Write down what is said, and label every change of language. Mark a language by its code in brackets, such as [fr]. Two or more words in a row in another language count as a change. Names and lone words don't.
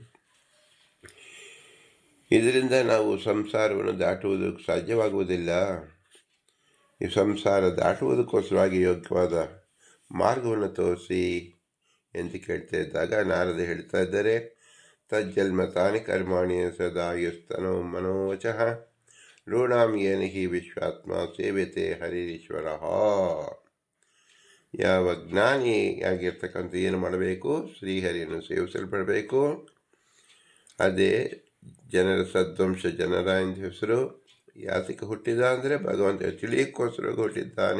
[kn] ಇದರಿಂದ ನಾವು ಸಂಸಾರವನ್ನು ದಾಟುವುದಕ್ಕೆ ಸಾಧ್ಯವಾಗುವುದಿಲ್ಲ. ಈ ಸಂಸಾರ ದಾಟುವುದಕ್ಕೋಸ್ಕರವಾಗಿ ಯೋಗ್ಯವಾದ ಮಾರ್ಗವನ್ನು ತೋರಿಸಿ ಎಂದು ಕೇಳ್ತಾ ಇದ್ದಾಗ ನಾರದ ಹೇಳ್ತಾ ಇದ್ದಾರೆ, [sa] ತಜ್ಜನ್ಮ ತಾನಿ ಕರ್ಮಾಣಿ ಸದಾ ಯಸ್ತನೋ ಮನೋವಚಃ ಋಣಾಂ ಯೇನ ಹಿ ವಿಶ್ವಾತ್ಮ ಸೇವ್ಯತೆ ಹರಿರೀಶ್ವರ. [kn] ಯಾವ ಜ್ಞಾನಿಯಾಗಿರ್ತಕ್ಕಂಥ ಏನು ಮಾಡಬೇಕು? ಶ್ರೀಹರಿಯನ್ನು ಸೇವಿಸಲ್ಪಡಬೇಕು. ಅದೇ ಜನರ ಸದ್ವಂಶ ಜನರ ಎಂದು ಹೆಸರು. ಯಾತಕ್ಕೆ ಹುಟ್ಟಿದ ಅಂದರೆ ಭಗವಂತ ತಿಳಿಯಕ್ಕೋಸ್ಕರ ಹುಟ್ಟಿದ್ದಾನೆ.